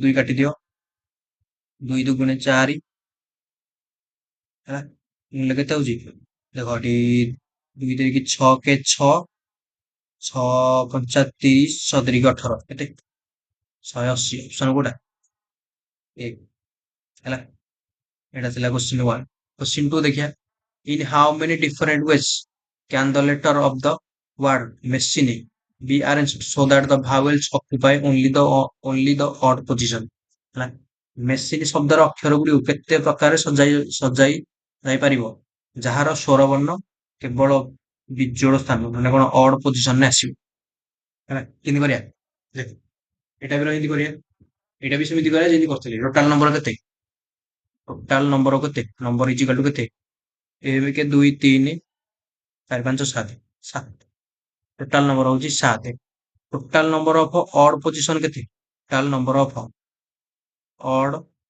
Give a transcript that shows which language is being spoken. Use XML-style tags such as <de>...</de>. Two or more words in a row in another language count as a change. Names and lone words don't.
<or>2 କାଟିଦିଅ 2 2 4 ହେଲା ମୂଲ୍ୟ କେତେ ହଉଛି ଦେଖ ଏଠି 2 3 6 କେ 6 6 5 30 7 18 କେତେ 180 ଅପସନ କୋଉଟା 1 ହେଲା ଏଇଟା ଥିଲା क्वेश्चन</or> <en>1 क्वेश्चन 2 ଦେଖିଆ in how many different ways can the letter of the word machine be arranged so that the vowels occupy only the odd position</en> <or>ହେଲା ମେସିନ୍ ଶବ୍ଦର ଅକ୍ଷର ଗୁଡ଼ିକୁ କେତେ ପ୍ରକାର ସଜାଇ ଯାଇପାରିବ ଯାହାର ସ୍ୱର ବର୍ଣ୍ଣ କେବଳ ବିଜୋଡ଼ ସ୍ଥାନ ମାନେ କଣ</or> <en>odd positionରେ</en> <or>ଆସିବ ହେଲା କେମିତି କରିବା ଦେଖ ଏଇଟା ବି ଏମିତି କରିବା ଏଇଟା ବି ସେମିତି କରିବା ଯେମିତି କରିଥିଲି</or> <en>total number</en> <or>କେତେ</or> <en>total number</en> <or>କେତେ</or> <en>number equal to</en> <or>କେତେ 1 2 3 4 5 7 7</or> <en>total number</en> <or>ହଉଛି 7</or> <en>total number of odd position</en> <or>କେତେ</or> <en>total number of odd</en>